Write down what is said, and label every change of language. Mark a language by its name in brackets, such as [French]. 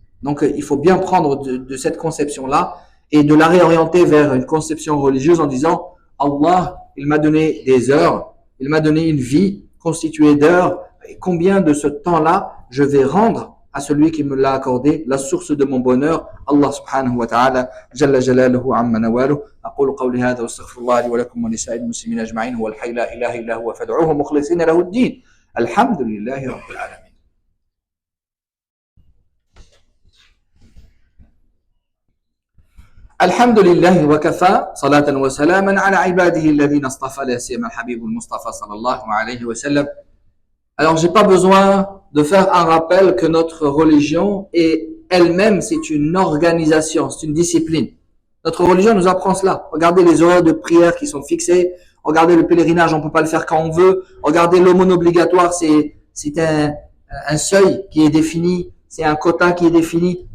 [French] Donc il faut bien prendre de cette conception-là et de la réorienter vers une conception religieuse en disant Allah, il m'a donné des heures, il m'a donné une vie constituée d'heures, et combien de ce temps-là je vais rendre à celui qui me l'a accordé, la source de mon bonheur, Allah [Arabic] subhanahu wa ta'ala, jalla jalaluhu amma nawaluhu. أقول قولي هذا واستغفر الله لي ولكم ولسائر المسلمين أجمعين هو الحي لا إله إلا هو فادعوه مخلصين له الدين الحمد لله رب العالمين. الحمد لله وكفى صلاة وسلاما على عباده الذين اصطفى لا سيما الحبيب المصطفى صلى الله عليه وسلم. [French] Alors j'ai pas besoin de faire un rappel que notre religion est elle-même, c'est une organisation, c'est une discipline. Notre religion nous apprend cela. Regardez les horaires de prière qui sont fixés. Regardez le pèlerinage, on peut pas le faire quand on veut. Regardez l'aumône obligatoire, c'est un seuil qui est défini, c'est un quota qui est défini.